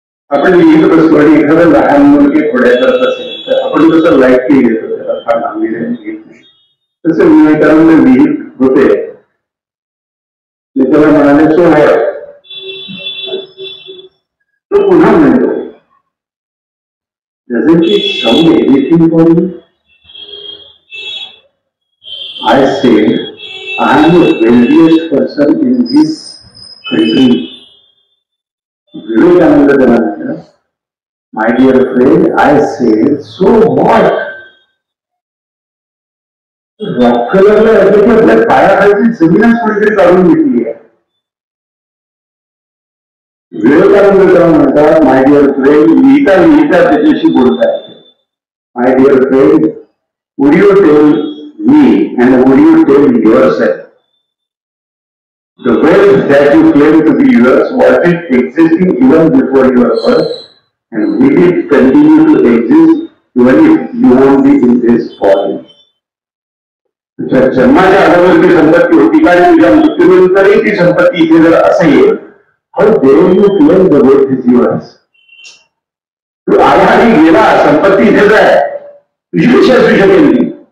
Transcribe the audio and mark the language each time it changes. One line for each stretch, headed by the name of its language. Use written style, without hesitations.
Marathi: आपण लिहित बसतो आणि एखादं लहान मुलगी थोड्या करत असेल तर आपण कसं लाईटली घेतो, त्याला फार गांभीर्याने घेत नाही. तसं विवेकानंद लिहित होते. त्याला म्हणाले सो व्हॉट.
English: तो पुन्हा म्हणतो doesn't it sound anything for you? I said I am the wealthiest person in this country. Vivekananda त्यांना म्हटलं, my dear friend, I said so what?
Marathi: रॉकफेलरला आपल्या पायाखालची जमीनच कोणीतरी काढून घेतली आहे. विवेकानंद तेव्हा म्हणतात, माय डिअर फ्रेंड, लिहिता लिहिता त्याच्याशी बोलताय.
English: My dear friend, would you tell me and would you tell yourself the wealth that you claim to be yours, was it existing even before your birth, and will it continue to exist even if you won't be in this body?
Marathi: जन्माच्या अगोदर ती संपत्ती होती का आणि तुझ्या मृत्यूनंतरही ती संपत्ती इथे जर असेल, how dare you claim the wealth is yours? तू आला आणि गेला, संपत्ती इथेच आहे, तुझी कशी असू शकेल ती?